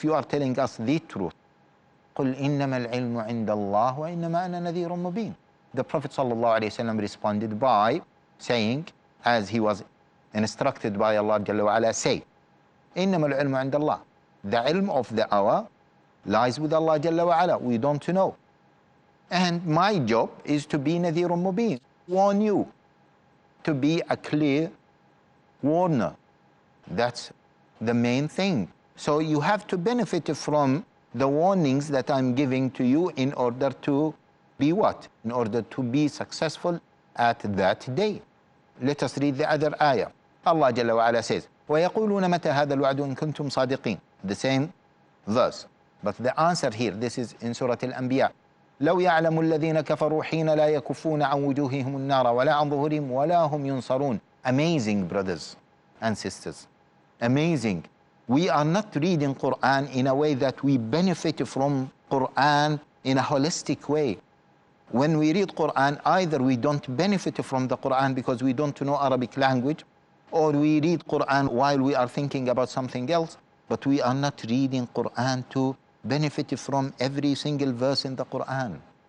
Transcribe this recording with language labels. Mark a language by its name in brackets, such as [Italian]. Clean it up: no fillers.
[English] If you are telling us the truth, [Arabic] قُلْ إِنَّمَا الْعِلْمُ عِندَ اللَّهِ وَإِنَّمَا أَنَا نَذِيرٌ مُبِينٌ. [English] The Prophet ﷺ responded by saying, as he was instructed by Allah Jalla wa Ala, say, [Arabic] إِنَّمَا الْعِلْمُ عِندَ اللَّهِ. [English] The ilm of the hour lies with Allah Jalla wa Ala. We don't know. And my job is to be Nadhirun Mubin, warn you, to be a clear warner. That's the main thing. So you have to benefit from the warnings that I'm giving to you in order to be what? In order to be successful at that day. Let us read the other ayah. Allah Jalla wa Ala says, [Arabic] وَيَقُولُونَ مَتَى هَذَا الْوَعْدُ إِن كُنتُمْ صَادِقِينَ. [English] The same verse. But the answer here, this is in Surah Al-Anbiya. [Arabic] لو يعلم الذين كفروا حين لا يكفون عن وجوههم النار ولا عن ظهورهم ولا هم ينصرون. [English] Amazing, brothers and sisters. Amazing. We are not reading Quran in a way that we benefit from Quran in a holistic way. When we read Quran, either we don't benefit from the Quran because we don't know Arabic language, or we read Quran while we are thinking about something else, but we are not reading Quran to benefit from every single verse in the Quran.